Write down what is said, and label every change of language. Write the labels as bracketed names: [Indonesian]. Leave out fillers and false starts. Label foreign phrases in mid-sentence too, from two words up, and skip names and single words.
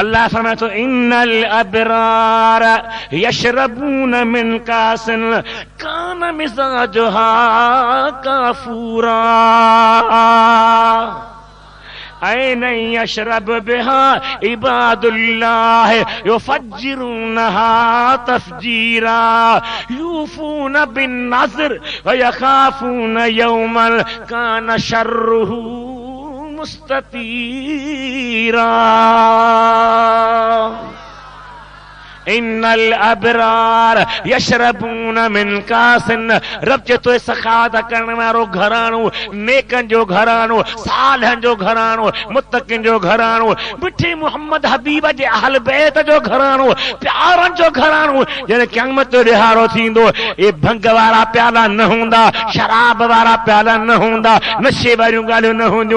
[Sindhi] अल्लाह फरमाए थो [Arabic] إن الأبرار يشربون من كأس كان مزاجها كافورا عينا يشرب بها عباد الله يفجرونها تفجيرا يوفون بالنذر ويخافون يوما كان شره مستطيرا. إن الأبرار يشربون من كأس. [Sindhi] रब जे तो सखात करण वारो घराणो, नेकन जो घराणो, सालहन जो घराणो, मुत्तकिन जो घराणो, मिठी मोहम्मद हबीब जे अहल बैत जो घराणो, प्यारन जो घराणो। जने क़यामत जो ॾिहाड़ो थींदो, ए भंग वारा प्याला न हूंदा, शराब वारा प्याला न हूंदा, नशे वारियूं ॻाल्हियूं न हूंदियूं।